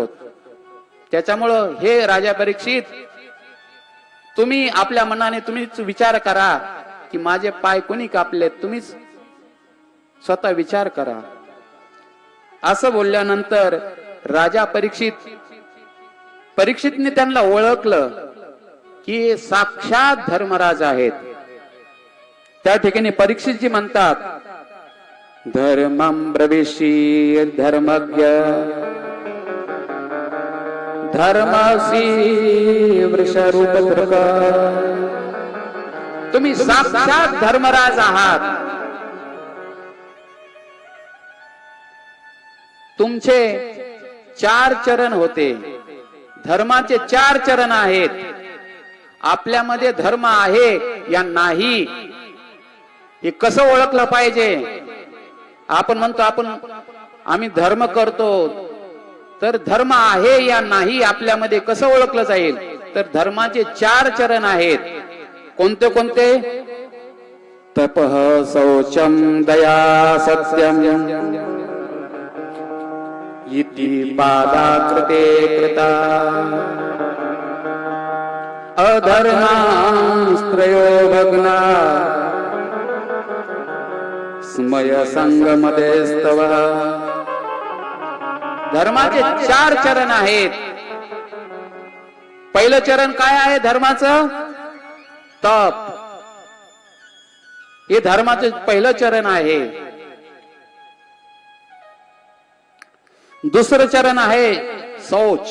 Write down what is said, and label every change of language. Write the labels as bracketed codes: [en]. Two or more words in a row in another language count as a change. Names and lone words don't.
[mr] त्याच्यामुळं हे राजा परीक्षित, तुम्ही आपल्या मनाने तुम्हीच विचार करा की माझे पाय कोणी कापले, तुम्हीच स्वतः विचार करा. असं बोलल्यानंतर राजा परीक्षितने त्यांना ओळखलं की साक्षात धर्मराज आहेत. त्या ठिकाणी परीक्षितजी म्हणतात, [sa] धर्मं ब्रवीषि धर्मज्ञ धर्मसी वृषरूप धृक. [mr] तुम्ही साक्षात धर्मराज आहात. तुमचे 4 चरण होते. धर्माचे 4 चरण आहेत. आपल्यामध्ये धर्म आहे या नाही हे कसं ओळखलं पाहिजे? आपण म्हणतो आम्ही धर्म करतो, तर धर्म आहे या नाही आपल्यामध्ये कसं ओळखलं जाईल? तर धर्माचे 4 चरण आहेत. कोणते कोणते? [sa] तपः शौचम दया सत्यम इति पादाकृते कृता अधर्मास्त्रयो भग्ना स्मय संगमदेस्तव. [mr] धर्माचे 4 चरण आहेत. पहिलं चरण काय आहे धर्माचं? तप. हे धर्माचं पहिलं चरण आहे. दुसरं चरण आहे शौच.